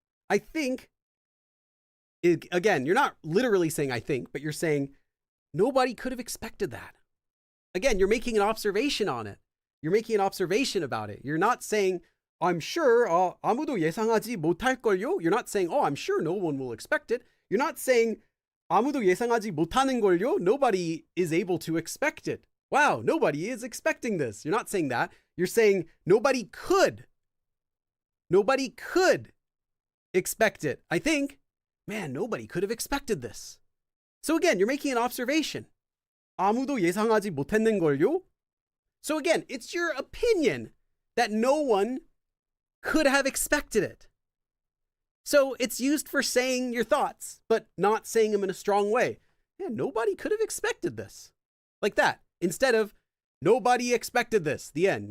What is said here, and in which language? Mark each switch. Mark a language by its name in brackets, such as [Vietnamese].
[English] I think, again, you're not literally saying I think, but you're saying nobody could have expected that. Again, you're making an observation on it. You're making an observation about it. You're not saying, I'm sure, [Korean] 아무도 예상하지 못할걸요? [English] You're not saying, I'm sure no one will expect it. You're not saying, [Korean] 아무도 예상하지 못하는 걸요? [English] Nobody is able to expect it. Wow, nobody is expecting this. You're not saying that. You're saying nobody could. Nobody could expect it. I think, man, nobody could have expected this. So again, you're making an observation. [Korean] 아무도 예상하지 못했는 걸요? [English] So again, it's your opinion that no one could have expected it. So it's used for saying your thoughts, but not saying them in a strong way. Yeah, nobody could have expected this. Like that. Instead of, nobody expected this. The end.